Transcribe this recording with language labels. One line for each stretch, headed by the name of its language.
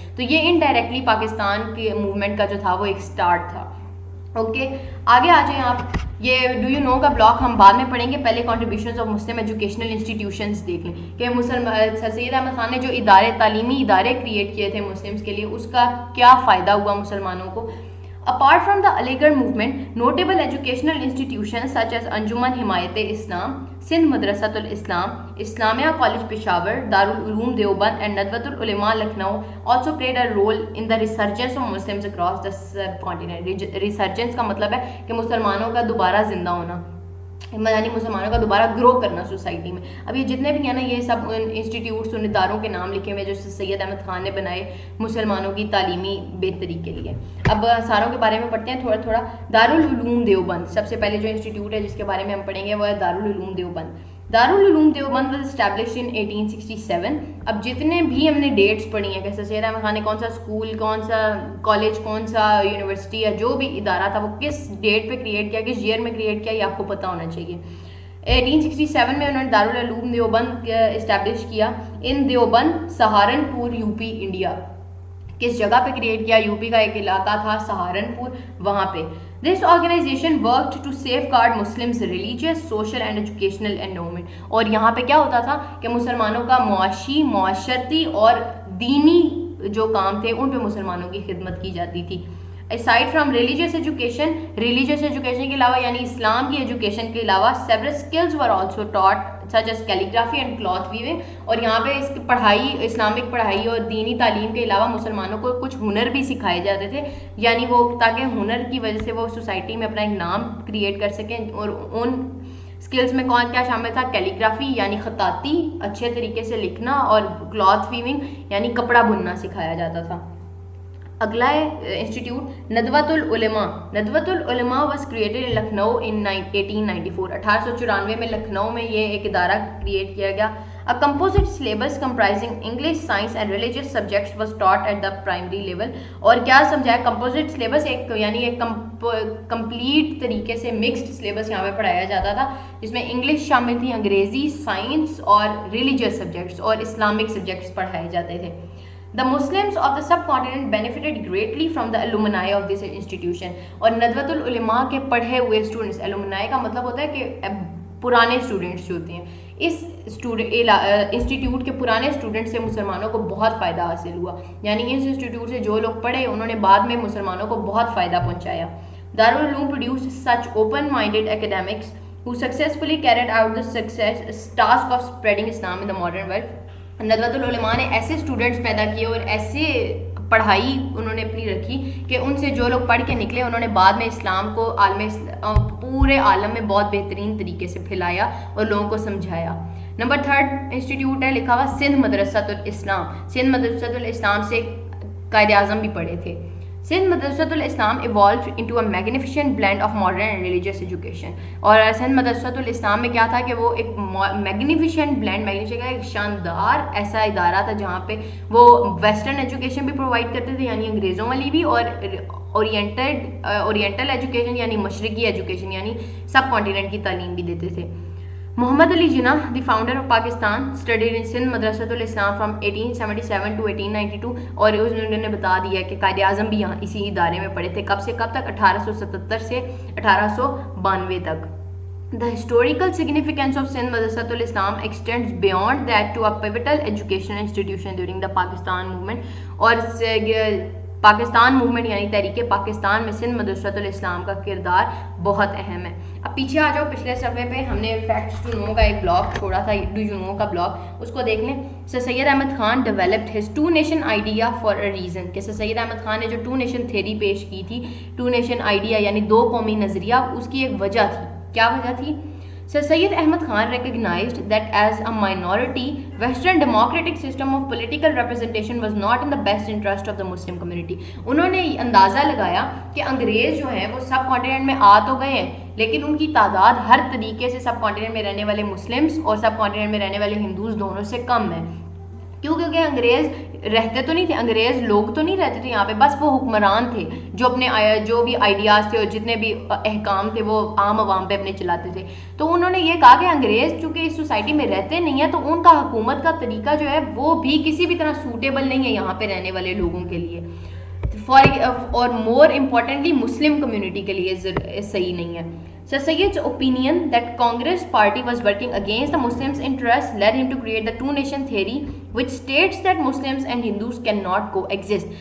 Urdu: تو یہ انڈائریکٹلی پاکستان کے موومنٹ کا جو تھا وہ ایک سٹارٹ تھا. اوکے, آگے آ جائیں آپ. یہ ڈو یو نو کا بلاک ہم بعد میں پڑھیں گے, پہلے
English: contributions of Muslim educational institutions
Urdu: دیکھ لیں کہ سر سید احمد خان نے جو تعلیمی ادارے کریٹ کیے تھے مسلمس کے لیے, اس کا کیا فائدہ ہوا مسلمانوں کو.
English: Apart from the Aligarh movement, notable educational institutions such as Anjuman Himayat-e-Islam, Sindh Madrasatul Islam, Islamia College Peshawar, Darul Uloom Deoband and Nadwatul Ulema Lucknow also played a role in the resurgence of Muslims across the subcontinent.
Urdu: Resurgence کا مطلب ہے کہ مسلمانوں کا دوبارہ زندہ ہونا, یعنی مسلمانوں کا دوبارہ گرو کرنا سوسائٹی میں. اب یہ جتنے بھی ہیں نا, یہ سب انسٹیٹیوٹس ان اداروں کے نام لکھے ہوئے جو سید احمد خان نے بنائے مسلمانوں کی تعلیمی بہتری کے لیے. اب ساروں کے بارے میں پڑھتے ہیں تھوڑا تھوڑا. دارالعلوم دیوبند, سب سے پہلے جو انسٹیٹیوٹ ہے جس کے بارے میں ہم پڑھیں گے وہ ہے Darul Uloom Deoband. Darul Uloom Deoband
English: Was established in 1867.
Urdu: اب جتنے بھی ہم نے ڈیٹس پڑھی ہیں کہ سر سید احمد خان نے کون سا اسکول, کون سا کالج, کون سا یونیورسٹی یا جو بھی ادارہ تھا وہ کس ڈیٹ پہ کریٹ کیا, کس ایئر میں کریٹ کیا, یہ آپ کو پتہ ہونا چاہیے. 1867 میں انہوں نے دارالعلوم دیوبند اسٹیبلش کیا ان Deoband, Saharanpur, U P, India. کس جگہ پہ کریٹ کیا؟ یو پی کا ایک علاقہ تھا سہارنپور, وہاں پہ.
English: This organization worked to safeguard Muslims' religious, social and educational endowment.
Urdu: اور یہاں پہ کیا ہوتا تھا کہ مسلمانوں کا معاشی, معاشرتی اور دینی جو کام تھے ان پہ مسلمانوں کی خدمت کی جاتی تھی.
English: aside from religious education
Urdu: کے علاوہ یعنی اسلام کی ایجوکیشن کے علاوہ
English: several skills were also taught such as calligraphy and cloth weaving.
Urdu: اور یہاں پہ اس کی پڑھائی, اسلامک پڑھائی اور دینی تعلیم کے علاوہ مسلمانوں کو کچھ ہنر بھی سکھائے جاتے تھے, یعنی وہ تاکہ ہنر کی وجہ سے وہ سوسائٹی میں اپنا ایک نام کریٹ کر سکیں. اور ان اسکلس میں کون کیا شامل تھا؟ کیلیگرافی یعنی خطاطی, اچھے طریقے سے لکھنا, اور کلاتھ ویونگ یعنی کپڑا بننا سکھایا جاتا تھا. اگلا ہے انسٹیٹیوٹ ندوۃ العلماء. ندوۃ العلماء
English: Was created in Lucknow in 1894.
Urdu: 1894 میں لکھنؤ میں یہ ایک ادارہ کریٹ کیا گیا.
English: A composite syllabus comprising English, science and religious subjects was taught at the primary level.
Urdu: اور کیا سمجھا ہے composite syllabus؟ ایک یعنی ایک کمپلیٹ طریقے سے مکسڈ سلیبس یہاں پہ پڑھایا جاتا تھا جس میں انگلش شامل تھی, انگریزی, سائنس اور ریلیجیس سبجیکٹس اور اسلامک سبجیکٹس پڑھائے جاتے تھے.
English: The Muslims of the subcontinent benefited greatly from the alumni of this institution.
Urdu: اور ندوۃ العلماء کے پڑھے ہوئے اسٹوڈنٹس, alumni کا مطلب ہوتا ہے کہ پرانے اسٹوڈنٹس جو ہوتے ہیں, اس انسٹیٹیوٹ کے پرانے اسٹوڈنٹ سے مسلمانوں کو بہت فائدہ حاصل ہوا. یعنی اس انسٹیٹیوٹ سے جو لوگ پڑھے انہوں نے بعد میں مسلمانوں کو بہت فائدہ پہنچایا.
English: Darul Uloom produced such open-minded academics who successfully carried out the task of spreading Islam in the modern world.
Urdu: Nadwatul العلماء نے ایسے اسٹوڈنٹس پیدا کیے اور ایسے پڑھائی انہوں نے اپنی رکھی کہ ان سے جو لوگ پڑھ کے نکلے انہوں نے بعد میں اسلام کو پورے عالم میں بہت بہترین طریقے سے پھیلایا اور لوگوں کو سمجھایا. نمبر 3 انسٹیٹیوٹ ہے لکھا ہوا سندھ مدرسۃ الاسلام. سندھ مدرسۃ الاسلام سے قائد اعظم بھی پڑھے تھے.
English: Sindh Madrasatul Islam evolved into a magnificent blend of modern and religious education.
Urdu: اور سندھ مدرسۃ الاسلام میں کیا تھا کہ وہ ایک میگنیفیشنٹ بلینڈ, میگنیفیشنٹ کا ایک شاندار ایسا ادارہ تھا جہاں پہ وہ ویسٹرن ایجوکیشن بھی پرووائڈ کرتے تھے یعنی انگریزوں والی بھی, اور اورینٹل ایجوکیشن یعنی مشرقی ایجوکیشن یعنی سب کانٹیننٹ کی تعلیم بھی دیتے تھے.
English: Muhammad Ali Jinnah, the founder of Pakistan, studied in Sindh Madrasatul Islam from 1877 to 1892.
Urdu: اور انہوں نے بتا دیا کہ قائد اعظم بھی یہاں اسی ادارے میں پڑھے تھے. کب سے کب تک؟ 1877 سے 1892 تک.
English: The historical significance of Sindh Madrasat al-Islam extends beyond that to a pivotal educational institution during the Pakistan movement.
Urdu: اور پاکستان موومنٹ یعنی تحریک پاکستان میں سندھ مدرسۃ الاسلام کا کردار بہت اہم ہے. اب پیچھے آ جاؤ, پچھلے صفحے پہ ہم نے فیکٹس ٹو نو کا ایک بلاگ چھوڑا تھا, ڈو یو نو کا بلاگ, اس کو دیکھ لیں.
English: Sir Syed Ahmad Khan developed his two nation idea for a reason.
Urdu: کہ سر سید احمد خان نے جو ٹو نیشن تھیری پیش کی تھی, ٹو نیشن آئیڈیا یعنی دو قومی نظریہ, اس کی ایک وجہ تھی. کیا وجہ تھی؟
English: Sir Syed Ahmad Khan recognized that as a minority, Western democratic system of political representation was not in the best interest of the Muslim community.
Urdu: انہوں نے اندازہ لگایا کہ انگریز جو ہیں وہ سب کانٹیننٹ میں آ تو گئے ہیں لیکن ان کی تعداد ہر طریقے سے سب کانٹیننٹ میں رہنے والے مسلمس اور سب کانٹیننٹ میں رہنے والے ہندوز دونوں سے کم ہے. کیوں؟ کیونکہ انگریز رہتے تو نہیں تھے, انگریز لوگ تو نہیں رہتے تھے یہاں پہ, بس وہ حکمران تھے جو اپنے جو بھی آئیڈیاز تھے اور جتنے بھی احکام تھے وہ عام عوام پہ اپنے چلاتے تھے. تو انہوں نے یہ کہا کہ انگریز چونکہ اس سوسائٹی میں رہتے نہیں ہیں تو ان کا حکومت کا طریقہ جو ہے وہ بھی کسی بھی طرح سوٹیبل نہیں ہے یہاں پہ رہنے والے لوگوں کے لیے, اور
English: more importantly
Urdu: مسلم کمیونٹی کے لیے صحیح نہیں ہے.
English: Sir Syed's opinion that Congress party was working against the Muslims' interests led him to create the two-nation theory, which states that Muslims and Hindus cannot coexist.